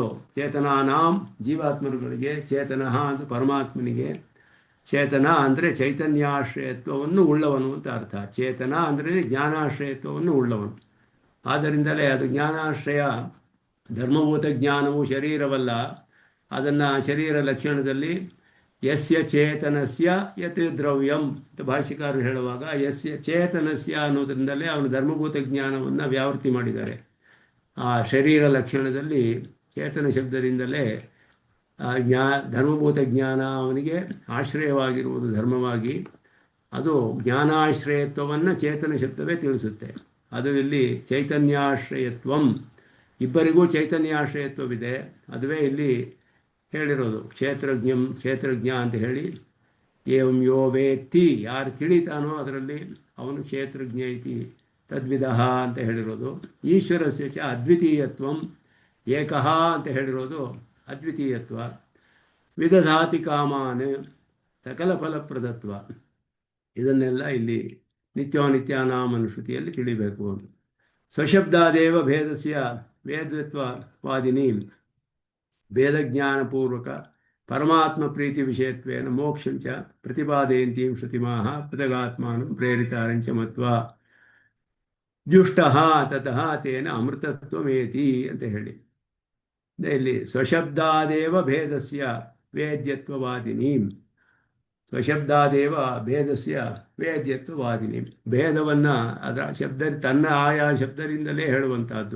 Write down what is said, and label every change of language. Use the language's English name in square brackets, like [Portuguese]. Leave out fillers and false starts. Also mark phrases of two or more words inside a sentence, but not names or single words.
[Kannada] ಚೇತನಾನಾಂ ಜೀವಾತ್ಮರುಗಳಿಗೆ, ಚೇತನಃ ಅಂತ ಪರಮಾತ್ಮನಿಗೆ. ಚೇತನ ಅಂದರೆ ಚೈತನ್ಯಾಶ್ರಯತ್ವವನ್ನು ಉಳ್ಳವನು ಅಂತ ಅರ್ಥ. ಚೇತನ ಅಂದರೆ ಜ್ಞಾನಾಶ್ರಯತ್ವವನ್ನು ಉಳ್ಳವನು. ಆದ್ದರಿಂದಲೇ ಅದು ಜ್ಞಾನಾಶ್ರಯ. ಧರ್ಮಭೂತ ಜ್ಞಾನವು ಶರೀರವಲ್ಲ. ಅದನ್ನು ಶರೀರ ಲಕ್ಷಣದಲ್ಲಿ [Sanskrit] ಯಸ್ಯ ಚೇತನಸ್ಯ ಯತ್ ದ್ರವ್ಯಂ [Kannada] ಅಂತ ಭಾಷ್ಯಕಾರರು ಹೇಳುವಾಗ [Sanskrit] ಯಸ್ಯ ಚೇತನಸ್ಯ [Kannada] ಅನ್ನೋದ್ರಿಂದಲೇ ಅವನು ಧರ್ಮಭೂತ ಜ್ಞಾನವನ್ನು ವ್ಯಾವೃತ್ತಿ ಮಾಡಿದ್ದಾರೆ. ಆ ಶರೀರ ಲಕ್ಷಣದಲ್ಲಿ ಚೇತನ ಶಬ್ದದಿಂದಲೇ ಧರ್ಮಭೂತ ಜ್ಞಾನ ಅವನಿಗೆ ಆಶ್ರಯವಾಗಿರುವುದು ಧರ್ಮವಾಗಿ. ಅದು ಜ್ಞಾನಾಶ್ರಯತ್ವವನ್ನು ಚೇತನ ಶಬ್ದವೇ ತಿಳಿಸುತ್ತೆ. ಅದು ಇಲ್ಲಿ ಚೈತನ್ಯಾಶ್ರಯತ್ವಂ. ಇಬ್ಬರಿಗೂ ಚೈತನ್ಯಾಶ್ರಯತ್ವವಿದೆ. ಅದುವೇ ಇಲ್ಲಿ ಹೇಳಿರೋದು. ಕ್ಷೇತ್ರಜ್ಞ ಅಂತ ಹೇಳಿ, [Sanskrit] ಏವಂ ಯೋ ವೇತ್ತಿ, [Kannada] ಯಾರು ತಿಳಿತಾನೋ ಅದರಲ್ಲಿ ಅವನು [Sanskrit] ಕ್ಷೇತ್ರಜ್ಞ ಇತಿ ತದ್ವಿದಃ [Kannada] ಅಂತ ಹೇಳಿರೋದು. [Sanskrit] ಈಶ್ವರಸ್ಯ ಚ ಅದ್ವಿತೀಯತ್ವಂ, ಏಕಃ [Kannada] ಅಂತ ಹೇಳಿರೋದು ಅದ್ವಿತೀಯತ್ವ. [Sanskrit] ವಿದಧಾತಿ ಕಾಮಾನ್, ಸಕಲ ಫಲಪ್ರದತ್ವ. [Kannada] ಇದನ್ನೆಲ್ಲ ಇಲ್ಲಿ ನಿತ್ಯಾನಾಂ ಶ್ರುತಿಯಲ್ಲಿ ತಿಳಿಬೇಕು. [Sanskrit] ಸ್ವಶಬ್ದಾದೇವ ಭೇದಸ್ಯ ವೇದ್ವತ್ವವಾದಿನಿ ಭೇದಜ್ಞಾನಪೂರ್ವಕ ಪರಮಾತ್ಮ ಪ್ರೀತಿ ವಿಷಯತ್ವೇನ ಮೋಕ್ಷಂಚ ಪ್ರತಿಪಾದಯಂತೀಂ ಶ್ರುತಿಮಾಹ ಪೃಥಗಾತ್ಮಾನಂ ಪ್ರೇರಿತಾರಂಚ ಮತ್ವಾ ಜುಷ್ಟಃ ತತಃ ತೇನ ಅಮೃತತ್ವಮೇತಿ [Kannada] ಅಂತ ಹೇಳಿ ಇಲ್ಲಿ [Sanskrit] ಸ್ವಶಬ್ದಾದೇವ ಭೇದಸ್ಯ ವೇದ್ಯತ್ವವಾದಿನಿ ಸ್ವಶಬ್ದಾದೇವ ಭೇದಸ್ಯ ವೇದ್ಯತ್ವವಾದಿನಿ [Kannada] ಭೇದವನ್ನು ಅದರ ಶಬ್ದ ತನ್ನ ಆಯಾ ಶಬ್ದದಿಂದಲೇ ಹೇಳುವಂತಹದ್ದು.